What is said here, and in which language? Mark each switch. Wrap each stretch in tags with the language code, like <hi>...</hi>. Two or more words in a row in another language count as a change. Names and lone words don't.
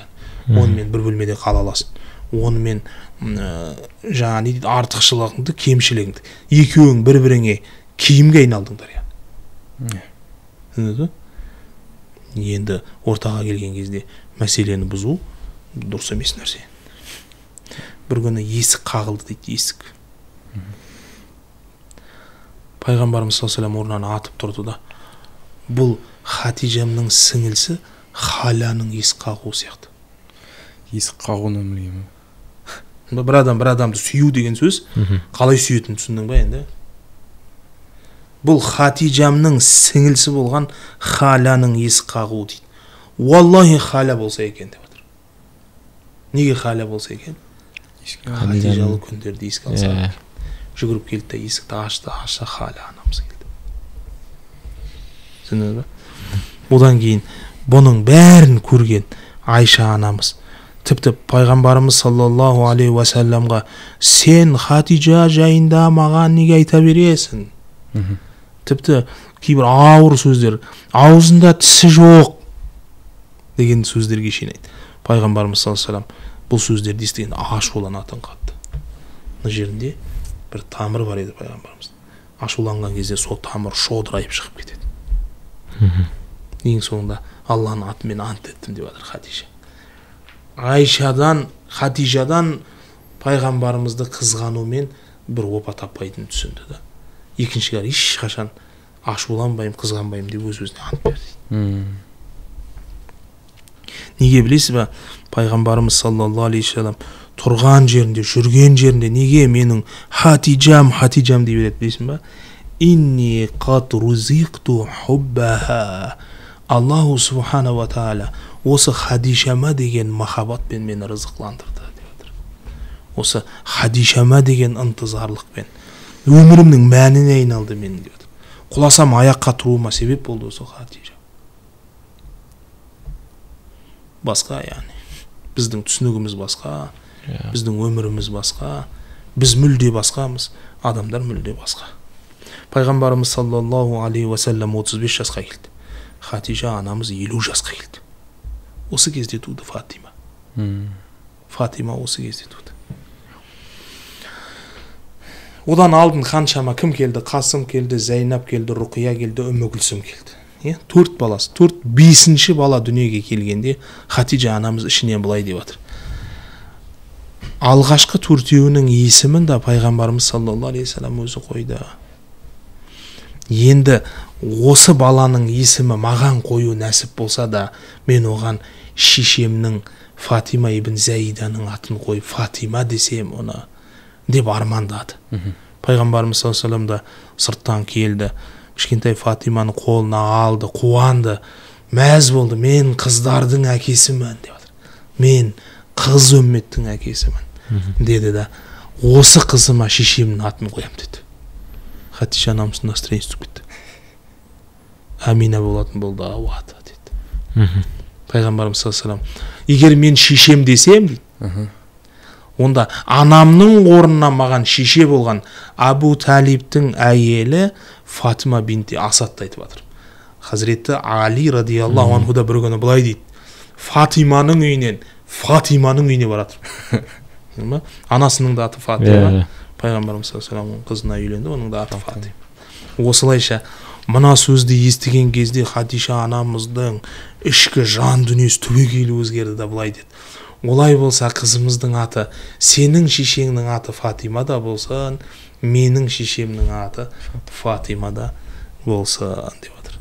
<kk>Онымен бір бөлмеде қала аласың. Онымен жаңа не дейді, артықшылығыңды, кемшілігіңді, екеуің бір-біріңе киімге айналдыңдар. Түсіндіңіз ба? Енді ортаға келген кезде мәселені бұзу дұрыс емес нәрсе. Бір күні есік қағылды дейді, есік. Пайғамбарымыз</kk> <ar>صلى الله عليه وسلم</ar> <kk>орнынан атып тұрды да, бұл Хатижамның сіңілісі Халяның есік қағуы сияқты. Есік қағуын білмеймін. Бір адамды сүю деген сөз қалай сүйетінін түсіндің ба енді? Бұл Хатижамның сіңілісі болған Халяның есік қағуы дейді. Уаллахи Халя болса екен деп жатыр. Неге Халя болса екен? Хатижалы күндерді еске алса екен. Жүгіріп келді де есікті ашты, Халя анамыз келді. Түсіндіңіз ба? Одан кейін бұның бәрін көрген Айша анамыз, тіпті пайғамбарымыз</kk> <ar>صلى الله عليه وسلم,</ar> <kk>сен Хатижа жайында маған неге айта бересің? Тіпті кейбір ауыр сөздер, аузында тісі жоқ деген сөздерге шейін айтты. Пайғамбарымыз</kk> <ar>صلى الله عليه وسلم</ar> <kk>бұл сөздерді естіген ашуланатын қатты. Мына жерінде бір тамыр бар еді пайғамбарымыз. Ашуланған кезде сол тамыр шодырайып шығып кетеді. Ең соңында Алланың атымен ант еттім деп жатыр Хатижа. Хатижадан пайғамбарымызды қызғанумен бір опа таппайтынын түсінді да. Екіншілер ешқашан ашуланбаймын, қызғанбаймын деп өз-өзіне ант берді. Неге білесіз ба? Пайғамбарымыз</kk> <ar>صلى الله عليه وسلم</ar> <kk>тұрған жерінде, жүрген жерінде неге менің Хатижам дей береді білесің ба?</kk> <ar>إني قد رزقت حبها. الله سبحانه وتعالى</ar> <kk>осы Хадишама деген махаббатпен мені рызықландырды деп жатыр. Осы Хадишама деген ынтызарлықпен өмірімнің мәніне айналды менің деп жатыр. Құласам аяққа тұруыма себеп болды осы Хатижа. Басқа яғни. Біздің түсінігіміз басқа, біздің өміріміз басқа, біз мүлде басқамыз, адамдар мүлде басқа. Пайғамбарымыз</kk> <ar>صلى الله عليه وسلم</ar> <kk>35 жасқа келді. Хатижа анамыз 50 жасқа келді. Осы кезде туды Фатима. Фатима осы кезде туды. Одан алдын қаншама кім келді? Қасым келді, Зайнап келді, Руқия келді, Үммі Күлсім келді. 4 баласы, 5-ші бала дүниеге келгенде Хатижа анамыз ішінен былай деп жатыр. Алғашқы 4-еуінің есімін де пайғамбарымыз</kk> <ar>صلى الله عليه وسلم</ar> <kk>өзі қойды. Енді осы баланың есімі маған қою нәсіп болса да, мен оған шешемнің Фатима ибн Заиданың атын қойып Фатима десем оны деп армандады. Пайғамбарымыз</kk> <ar>صلى الله عليه وسلم</ar> <kk>да сырттан келді, кішкентай Фатиманы қолына алды, қуанды, мәз болды. Мен қыздардың әкесімін деп жатыр. Мен қыз үмметтің әкесімін деді да, осы қызыма шешемнің атын қоям деді. Хатижа анамыздың настроениесі түсіп кетті. Амина болатын болды, ауата деді. Пайғамбарымыз</kk> <ar>صلى الله عليه وسلم,</ar> <kk>егер мен шешем десем дейді, онда анамның орнына маған шеше болған Абу Талибтің әйелі Фатима бинти Асадты айтып жатыр. Хазіреті Али</kk> <ar>رضي الله عنه</ar> <kk>да бір күні былай дейді, Фатиманың үйінен Фатиманың үйіне баратыр. Анасының да аты Фатима. Пайғамбарымыз</kk> <ar>صلى الله عليه وسلم</ar> <kk>қызына үйленді, оның да аты Фатима. Осылайша мына сөзді естіген кезде Хадиша анамыздың ішкі жан дүниесі түбегейлі өзгерді да былай деді: олай болса қызымыздың аты, сенің шешеңнің аты Фатима да болсын, менің шешемнің аты Фатима да болсын деп отыр.</kk>